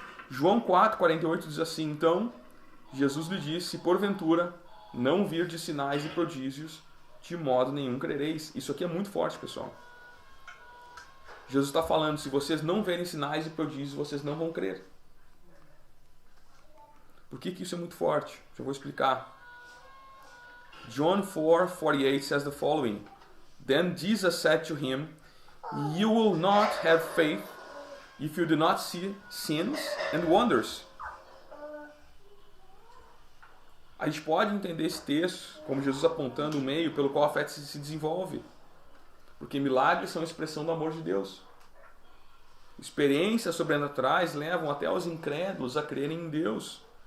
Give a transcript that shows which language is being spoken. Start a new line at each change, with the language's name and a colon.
Portuguese: João 4:48 diz assim: Então Jesus lhe disse: Se porventura não virdes sinais e prodígios, de modo nenhum crereis. Isso aqui é muito forte, pessoal. Jesus está falando: se vocês não verem sinais e prodígios, vocês não vão crer. Por que isso é muito forte? Já vou explicar.
English: John 4:48 says the following: Then Jesus said to him, You will not have faith if you do not see signs and wonders.
Portuguese: A gente pode entender esse texto como Jesus apontando o meio pelo qual a fé se desenvolve. Porque milagres são a expressão do amor de Deus. Experiências sobrenaturais levam até os incrédulos a crerem em Deus.